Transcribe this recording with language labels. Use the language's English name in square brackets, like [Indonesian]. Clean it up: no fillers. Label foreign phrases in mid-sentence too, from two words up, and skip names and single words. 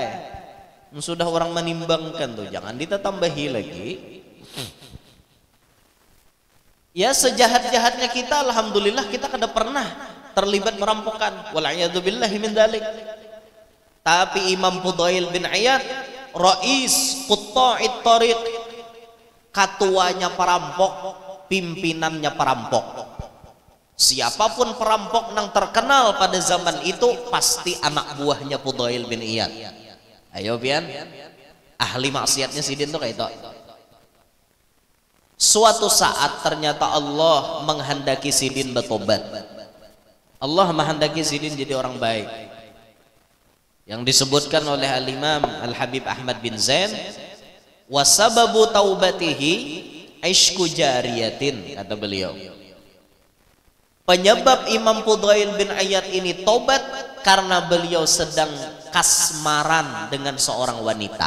[Indonesian] Sudah orang menimbangkan tuh, jangan ditatambahi lagi. Ya sejahat-jahatnya kita, alhamdulillah kita kada pernah terlibat merampokan. [Arabic] Wal'iyadzubillahi min dzalik. [Indonesian] Tapi Imam Fudail bin Iyad, [Arabic] Rais Qutta'it Tariq, [Indonesian] ketuanya perampok, pimpinannya perampok. Siapapun perampok yang terkenal pada zaman itu pasti anak buahnya Fudail bin Iyad. [Banjar] Ayo pian, ahli maksiatnya Sidin tuh kayak itu. [Indonesian] Suatu saat ternyata Allah menghendaki Sidin bertobat. Allah menghendaki Sidin jadi orang baik. Yang disebutkan oleh Al-Imam Al-Habib Ahmad bin Zain, [Arabic] wasababu taubatihi Aishku jariyatin, kata beliau. [Indonesian] Penyebab Imam Fudail bin Iyad ini tobat karena beliau sedang kasmaran dengan seorang wanita.